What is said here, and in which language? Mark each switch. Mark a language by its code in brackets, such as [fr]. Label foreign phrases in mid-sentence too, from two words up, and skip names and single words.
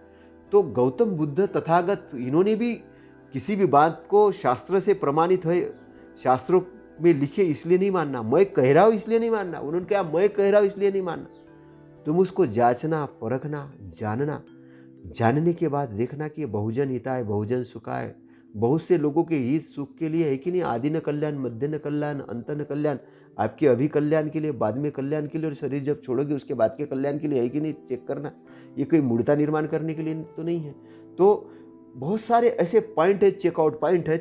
[hi] तो गौतम बुद्ध तथागत इन्होंने भी किसी भी बात को शास्त्र से प्रमाणित है, शास्त्रों में लिखे इसलिए नहीं मानना, मैं कह रहा हूँ इसलिए नहीं मानना। उन्होंने कहा मैं कह रहा हूँ इसलिए नहीं मानना, तुम उसको जांचना, परखना, जानना, जानने के बाद देखना कि [sa] बहुजन हिताय बहुजन सुखाय, [hi] बहुत से लोगों के हित सुख के लिए है कि नहीं, आदि न कल्याण, मध्य न कल्याण, अंत न कल्याण, आपके अभी कल्याण के लिए, बाद में कल्याण के लिए, और शरीर जब छोड़ोगे उसके बाद के कल्याण के लिए है कि नहीं, चेक करना। ये कोई मूर्ता निर्माण करने के लिए तो नहीं है। तो बहुत सारे ऐसे पॉइंट है, चेकआउट पॉइंट है।